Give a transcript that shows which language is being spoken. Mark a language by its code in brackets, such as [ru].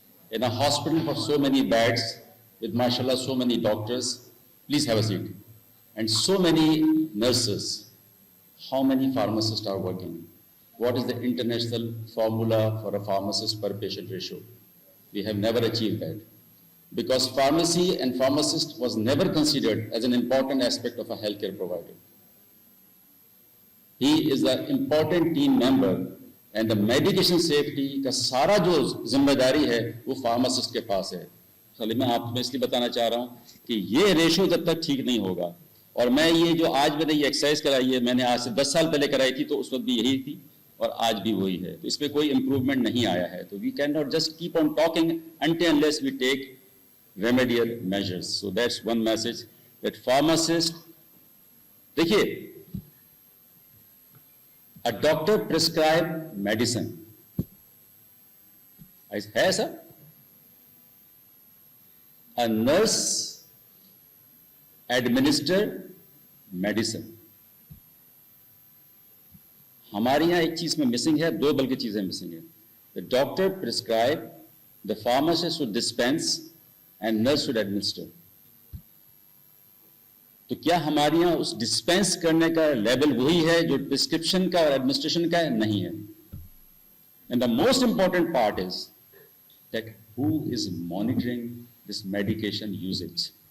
[en] In a hospital for so many beds, with mashallah so many doctors, please have a seat, and so many nurses, how many pharmacists are working? What is the international formula for a pharmacist per patient ratio? We have never achieved that. Because pharmacy and pharmacist was never considered as an important aspect of a healthcare provider. He is an important team member, and the medication safety [ur] کا سارا جو ذمہ داری ہے وہ pharmacist کے پاس ہے. خالی میں آپ میں اس لیے بتانا چاہ رہا ہوں کہ یہ ریشو جب تک ٹھیک نہیں ہوگا, اور میں یہ جو آج میں نے یہ ایکسرسائز کرائی ہے, میں نے آج سے 10 سال پہلے کرائی تھی تو اس وقت بھی یہی تھی اور آج بھی وہی ہے, تو اس پہ کوئی امپروومنٹ نہیں آیا ہے. تو [en] We can not just keep on talking until unless we take remedial measures. So that's one message that pharmacist, دیکھیے, a doctor prescribe medicine. [ur] ہے سر. [en] A nurse administer medicine. [ur] ہمارے یہاں ایک چیز میں مسنگ ہے, 2 بلکہ چیزیں مسنگ ہیں. [en] The doctor prescribe, the pharmacist should dispense, and nurse should administer. [ur] تو کیا ہمارے یہاں اس ڈسپینس کرنے کا لیول وہی ہے جو پرسکرپشن کا اور ایڈمنسٹریشن کا ہے؟ نہیں ہے. [en] And the most important part is that who is monitoring this medication usage.